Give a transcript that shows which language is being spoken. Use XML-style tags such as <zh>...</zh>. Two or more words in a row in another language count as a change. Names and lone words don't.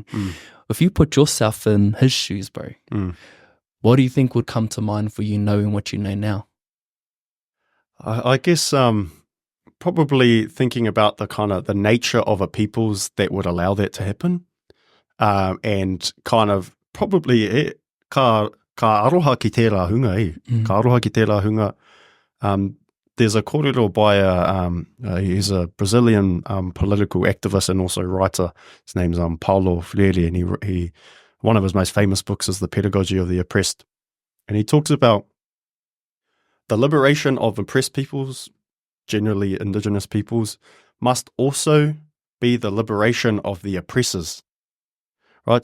<en>If you put yourself in his shoes, bro, what do you think would come to mind for you knowing what you know now? I guess probably thinking about the nature of a peoples that would allow that to happen, and kind of probably</en> <mi>ka aroha ki tērā hunga, ka aroha ki tērā hunga.</mi> <en>There's a kōrero by he's a Brazilian political activist and also writer. His name's Pāho, and he one of his most famous books is The Pedagogy of the Oppressed, and he talks about the liberation of oppressed peoples, generally indigenous peoples, must also be the liberation of the oppressors, right?</en>